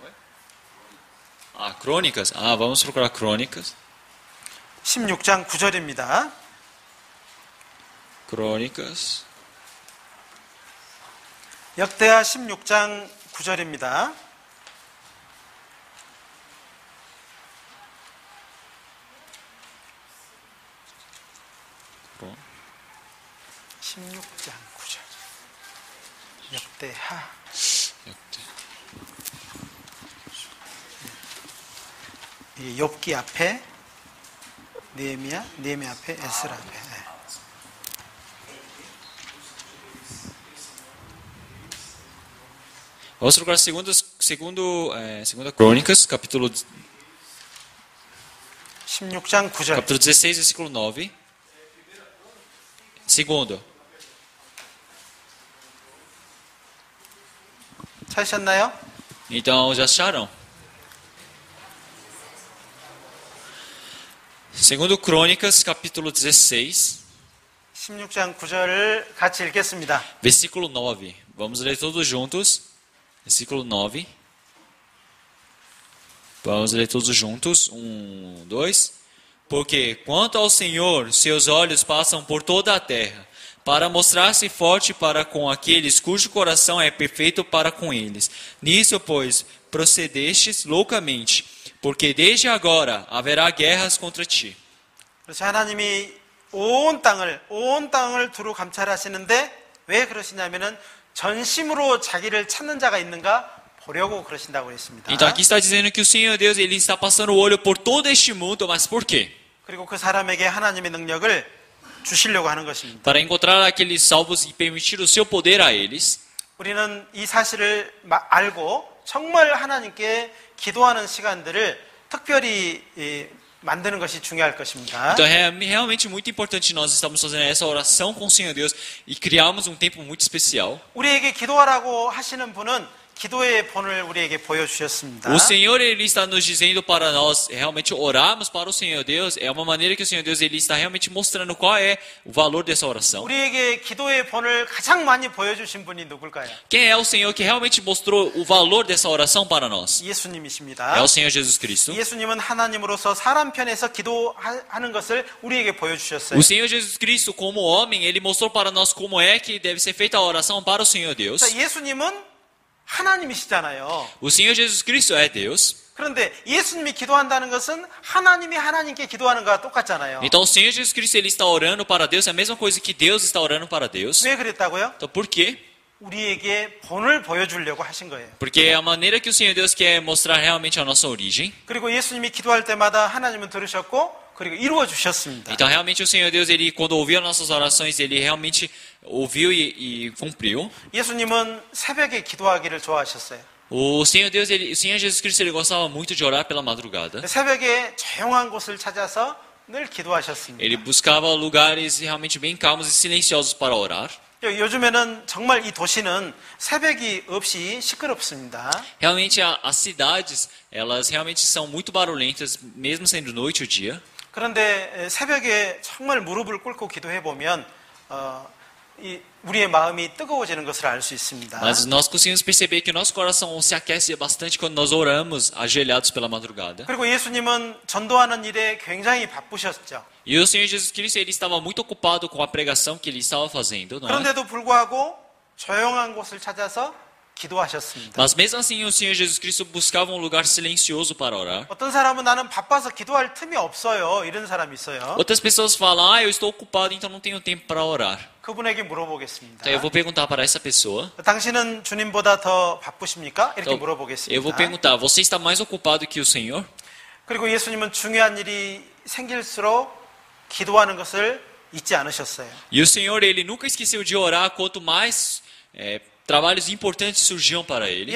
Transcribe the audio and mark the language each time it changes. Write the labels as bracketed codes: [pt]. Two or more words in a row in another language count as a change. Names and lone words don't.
[pt] Crônicas. Vamos procurar Crônicas. [ko] 16장 9절입니다. [pt] Crônicas. [ko] 역대하 16장 9절입니다. 그럼 16장 9절. 역대하. 이 욥기 앞에 느헤미야 앞에 에스라 앞에. 네. [pt] Vamos procurar segunda Crônicas, capítulo [ko] 16장 9절. [pt] 16, versículo 9. Segundo. [ko] 찾으셨나요? [pt] Então, já acharam? Segundo Crônicas, capítulo 16, [ko] 16장 9절을 같이 읽겠습니다. [pt] versículo 9. Vamos ler todos juntos. Versículo 9. Vamos ler todos juntos. 1, 2. Porque quanto ao Senhor, seus olhos passam por toda a terra, para mostrar-se forte para com aqueles cujo coração é perfeito para com eles. Nisso, pois, procedestes loucamente, porque desde agora haverá guerras contra ti. [ko] 그래서 하나님이 온 땅을 두루 감찰하시는데 왜 그러시냐면은 전심으로 자기를 찾는 자가 있는가 보려고 그러신다고 했습니다. [pt] Então aqui está dizendo que o Senhor Deus ele está passando o olho por todo este mundo, mas por quê? [ko] 그리고 그 사람에게 하나님의 능력을 주시려고 하는 것입니다. [pt] Para encontrar aqueles salvos e permitir o seu poder a eles. [ko] 우리는 이 사실을 알고 정말 하나님께 기도하는 시간들을 특별히 만드는 것이 중요할 것입니다. [pt] Então é realmente muito importante nós estamos fazendo essa oração com o Senhor Deus e criarmos um tempo muito especial. [ko] 우리에게 기도하라고 하시는 분은 기도의 본을 우리에게 보여주셨습니다. [pt] O Senhor ele está nos dizendo para nós realmente orarmos para o Senhor Deus. É uma maneira que o Senhor Deus ele está realmente mostrando qual é o valor dessa oração. [ko] 우리에게 기도의 본을 가장 많이 보여주신 분이 누굴까요? [pt] Quem é o Senhor que realmente mostrou o valor dessa oração para nós? [ko] 예수님이십니다. [pt] É o Senhor Jesus Cristo. [ko] 예수님은 하나님으로서 사람 편에서 기도하는 것을 우리에게 보여주셨어요. [pt] O Senhor Jesus Cristo, como homem, ele mostrou para nós como é que deve ser feita a oração para o Senhor Deus. [ko] 자, 예수님은 하나님이시잖아요. [pt] O Senhor Jesus Cristo é Deus. [ko] 그런데 예수님이 기도한다는 것은 하나님이 하나님께 기도하는 것과 똑같잖아요. [pt] Então o Senhor Jesus Cristo ele está orando para Deus, é a mesma coisa que Deus está orando para Deus. [ko] 왜 그랬다고요? [pt] Então por quê? [ko] 우리에게 본을 보여주려고 하신 거예요. [pt] Porque é a maneira que o Senhor Deus quer mostrar realmente a nossa origem. [ko] 그리고 예수님이 기도할 때마다 하나님은 들으셨고 그리고 이루어 주셨습니다. [pt] Então realmente o Senhor Deus ele quando ouviu as nossas orações ele realmente ouviu e cumpriu. [ko] 예수님은 새벽에 기도하기를 좋아하셨어요. [pt] O Senhor Deus ele, o Senhor Jesus Cristo ele gostava muito de orar pela madrugada. [ko] 새벽에 조용한 곳을 찾아서 늘 기도하셨습니다. [pt] Ele buscava lugares realmente bem calmos e silenciosos para orar. [ko] 요즘에는 정말 이 도시는 새벽이 없이 시끄럽습니다. [pt] Realmente as cidades elas realmente são muito barulhentas mesmo sendo noite ou dia. [ko] 그런데 새벽에 정말 무릎을 꿇고 기도해 보면 우리의 마음이 뜨거워지는 것을 알 수 있습니다. [pt] Mas nós conseguimos perceber que o nosso coração se aquece bastante quando nós oramos ajoelhados pela madrugada. [ko] 그리고 예수님은 전도하는 일에 굉장히 바쁘셨죠. [pt] E o Senhor Jesus Cristo ele estava muito ocupado com a pregação que ele estava fazendo, não é? [ko] 그런데도 불구하고 조용한 곳을 찾아서 기도하셨습니다. [pt] Mas mesmo assim o Senhor Jesus Cristo buscava um lugar silencioso para orar. [ko] 어떤 사람은 나는 바빠서 기도할 틈이 없어요. 이런 사람이 있어요. [pt] Outras pessoas falam, eu estou ocupado, então não tenho tempo para orar. [ko] 그분에게 물어보겠습니다. [pt] Então eu vou perguntar para essa pessoa. [ko] 당신은 주님보다 더 바쁘십니까? 이렇게 [pt] Então, [ko] 물어보겠습니다. [pt] eu vou perguntar, você está mais ocupado que o Senhor? [ko] 그리고 예수님은 중요한 일이 생길수록 기도하는 것을 잊지 않으셨어요. [pt] E o Senhor, ele nunca esqueceu de orar, quanto mais trabalhos importantes surgiam para ele.